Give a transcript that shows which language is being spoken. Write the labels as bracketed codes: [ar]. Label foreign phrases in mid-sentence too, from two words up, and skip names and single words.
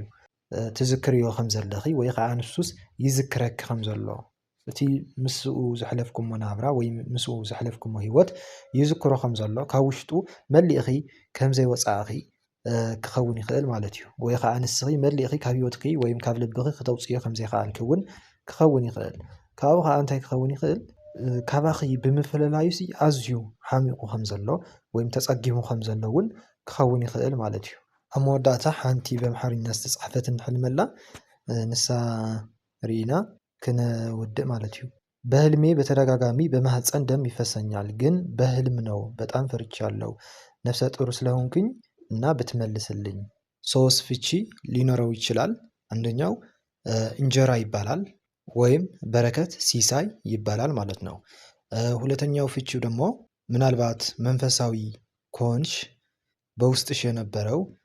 [ti] ትዝክርዮ ከም ዘለኺ ወይ ከዓ ንሱስ ይዝክረኪ ከም ዘሎ እቲ ምስኡ ዘሕለፍኩሞ ናብራ ወይ ምስኡ ዘሕለፍኩሞ ሂወት ይዝክሮ ከም ዘሎ ካብ ውሽጡ መሊእኺ ከም ዘይወፃእኺ ክኸውን ይኽእል ማለት እዩ። ወይ ከዓ ንስኺ መሊእኺ ካብ ሂወትኪ ወይም ካብ ልብኺ ክተውፅዮ ከም ዘይከኣልኪ እውን ክኸውን ይኽእል። ካብኡ ከዓ እንታይ ክኸውን ይኽእል? ካባኺ ብምፍለላዩሲ ኣዝዩ ሓሚቑ ከም ዘሎ ወይም ተፀጊሙ ከም ዘሎ እውን ክኸውን ይኽእል ማለት እዩ። ኣብ መወዳእታ ሓንቲ በኣምሓርኛ ዝተፃሕፈት ንሕልመላ ንሳ ርኢና ክነውድእ ማለት እዩ። [am] በህልሜ በተደጋጋሚ በማህፀን ደም ይፈሰኛል ግን በህልም ነው በጣም ፈርቻለሁ ነፍሰ ጡር ስለሆንኩኝ እና ብትመልስልኝ። ሶስት ፍቺ ሊኖረው ይችላል። አንደኛው እንጀራ ይባላል ወይም በረከት ሲሳይ ይባላል ማለት ነው። ሁለተኛው ፍቺው ደግሞ ምናልባት መንፈሳዊ ከሆንሽ በውስጥሽ የነበረው